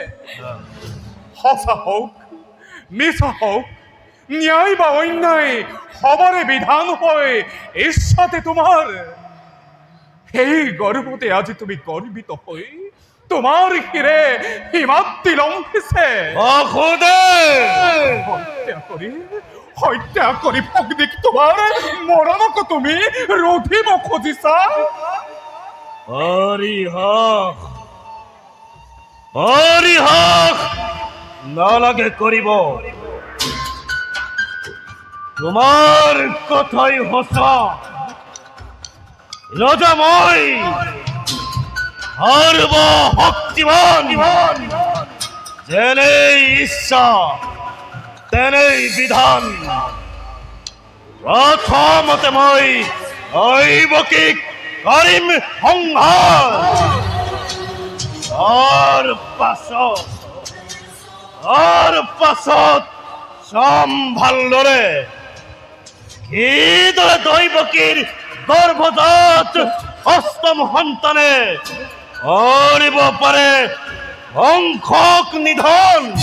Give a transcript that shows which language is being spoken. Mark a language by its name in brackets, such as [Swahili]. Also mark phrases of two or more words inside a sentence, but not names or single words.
[Assamese] সঁচা হওক মিছা হওক ন্যায় বা অন্যায় সবৰে বিধান হয় ইচ্ছাতে তোমাৰ সেই গৰ্ভতে আজি তুমি গৰ্বিত হৈ তোমাৰ শিৰে হিমাদ্ৰী লম্ভিছে হত্যা কৰি ভগ্নীক তোমাৰ মৰণক তুমি ৰোধিব খুজিছা হরিহক নালাগে করিব তোমার কথাই হসা রজাময় সর্ব শক্তিমান যেনেই ইচ্ছা তেনেই বিধান। প্রথমতে মই দৈবকীক কৰিম সংহাৰ, তাৰ পাছত চাম ভালদৰে কিদৰে দৈবকীৰ গৰ্ভজাত অষ্টম সন্তানে কৰিব পাৰে বংশক নিধন।